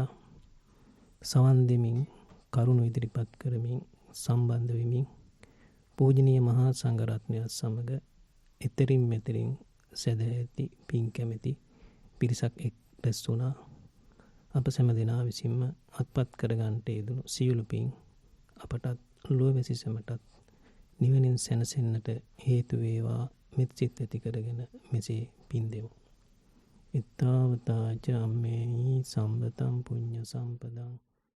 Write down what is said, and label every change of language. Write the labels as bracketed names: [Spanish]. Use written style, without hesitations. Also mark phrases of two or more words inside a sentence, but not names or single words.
[Sinhala] සවන් දෙමින් කරුණු ඉදිරිපත් කරමින් සම්බන්ධ වෙමින් පූජනීය මහා සංඝරත්නය සමග එතරින් මෙතරින් සදැහැති පින් කැමැති පිරිසක් එක් රැස් වුණා. අප සෑම දෙනා විසින්ම අත්පත් කරගන්නට යෙදුණු සියලු පින් අපටත් ලෝවැසි සැමටත් නිවනින් සැනසෙන්නට හේතු වේවා මෙත් සිත් ඇති කරගෙන මෙසේ පින් දෙමු. [Pali] ittavata ca ammeni sambataṃ puñña sampaдаṃ